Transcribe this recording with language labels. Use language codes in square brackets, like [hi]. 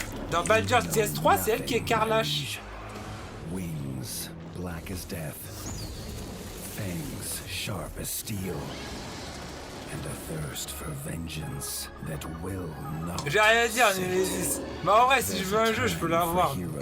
[fr] Dans Baldur's Gate 3, c'est elle qui est Carlash. [en] Wings black as death, fangs sharp as steel, and a thirst for vengeance that will not. [fr] J'ai rien à dire, Nemesis. Mais en vrai, si je veux un jeu, je peux l'avoir.